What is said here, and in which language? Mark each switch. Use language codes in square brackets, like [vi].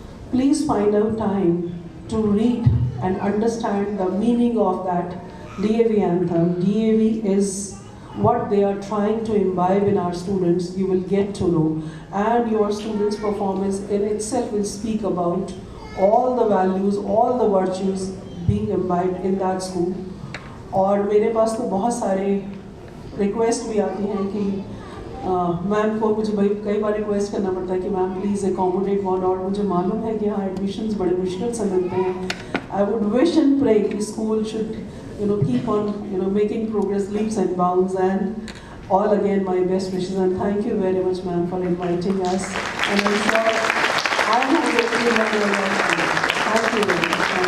[en] Please find out time to read and understand the meaning of that DAV anthem. DAV is what they are trying to imbibe in our students. You will get to know. And your students' performance in itself will speak about all the values, all the virtues being imbibed in that school. [hi] और मेरे पास तो बहुत सारे request भी आती हैं कि ma'am को मुझे भाई कई बार रिक्वेस्ट करना पड़ता है कि [en] ma'am please accommodate one, [hi] और मुझे मालूम है कि यहाँ एडमिशन्स बड़े मुश्किल से मिलते हैं. [en] I would wish and pray that school should, keep on, making progress leaps and bounds. And all again, my best wishes, and thank you very much, ma'am, for inviting us. And I'm sure I have a great deal of your time. Thank you very much.